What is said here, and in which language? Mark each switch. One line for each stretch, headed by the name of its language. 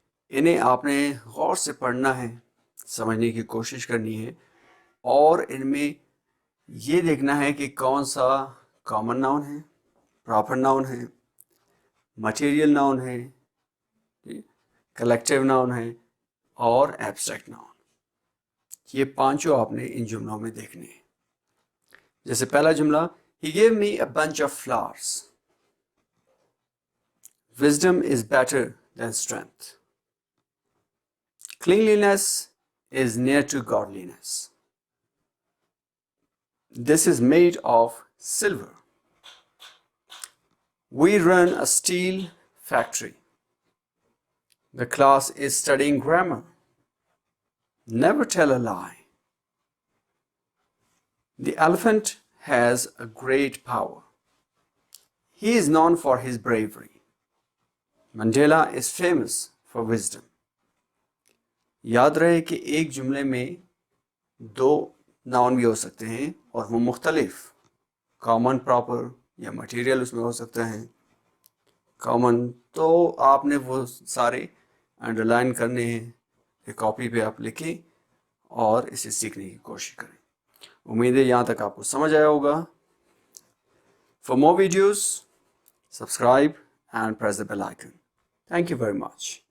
Urdu: انہیں آپ نے غور سے پڑھنا ہے، سمجھنے کی کوشش کرنی ہے، اور ان میں یہ دیکھنا ہے کہ کون سا کامن ناؤن ہے، پراپر ناؤن ہے، مٹیریل ناؤن ہے، کلیکٹیو ناؤن ہے، اور ایبسٹریکٹ ناؤن. یہ پانچوں آپ نے ان جملوں میں دیکھنے ہیں. جیسے پہلا جملہ،
English: He gave me a bunch of flowers. Wisdom is better than strength. Cleanliness is near to godliness. This is made of silver. We run a steel factory. The class is studying grammar. Never tell a lie. The elephant has a great power. He is known for his bravery. Mandela is famous for wisdom.
Urdu: یاد رہے کہ ایک جملے میں 2 noun بھی ہو سکتے ہیں اور وہ مختلف، کامن، پراپر یا مٹیریل اس میں ہو سکتا ہے. کامن تو آپ نے وہ سارے انڈر لائن کرنے ہیں، ایک کاپی پہ آپ لکھیں اور اسے سیکھنے کی کوشش کریں. امید ہے یہاں تک آپ کو سمجھ آیا ہوگا.
English: For more videos, subscribe and press the bell icon. Thank you very much.